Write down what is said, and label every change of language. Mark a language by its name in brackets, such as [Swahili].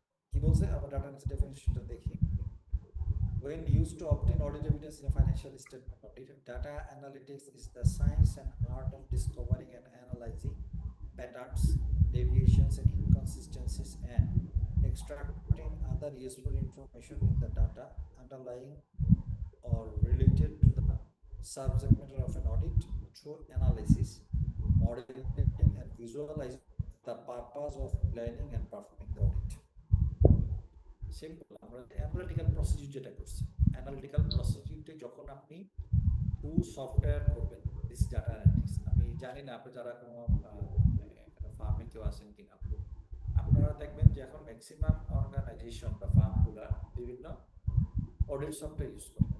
[Bangla] কি বলছে আবার ডাটা অ্যানালিসিস ডেফিনিশনটা দেখি। [English] When used to obtain audit evidence in a financial statement audit, data analytics is the science and art of discovering and analyzing patterns, deviations, and inconsistencies, and extracting other useful information in the data underlying or related to the subject matter of an audit through analysis, modeling, and visualizing the purpose of planning and performing the audit. [Bangla] Simple, আমরা analytical procedure যেটা করছি, analytical প্রসিডিউরতে যখন আপনি two software করবেন, [English] This data analytics. [Bangla] আমি জানি না আপনি যারা কোনো ফার্মে কেউ আছেন কিনা, আপনারা দেখবেন যে এখন ম্যাক্সিমাম অর্গানাইজেশন বা ফার্মগুলো বিভিন্ন অডিট সফটওয়্যার ইউজ করে।